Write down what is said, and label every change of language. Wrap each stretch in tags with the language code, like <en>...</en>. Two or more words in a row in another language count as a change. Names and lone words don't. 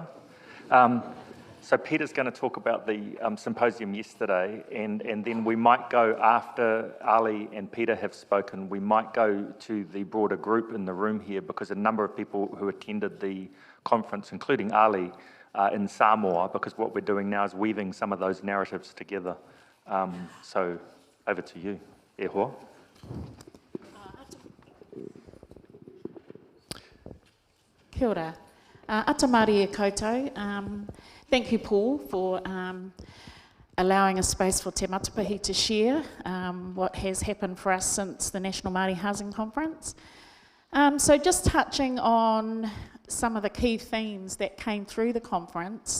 <en>So Peter's going to talk about the symposium yesterday, and then we might go, after Ali and Peter have spoken, we might go to the broader group in the room here, because a number of people who attended the conference, including Ali, in Samoa, because what we're doing now is weaving some of those narratives together. So over to you,</en> <mi>e hoa. Kia ora. Ata Māori e koutou.</mi> <en>Thank you, Paul, for allowing a space for Te Matapahi to share what has happened for us since the National Māori Housing Conference. So just touching on some of the key themes that came through the conference.</en>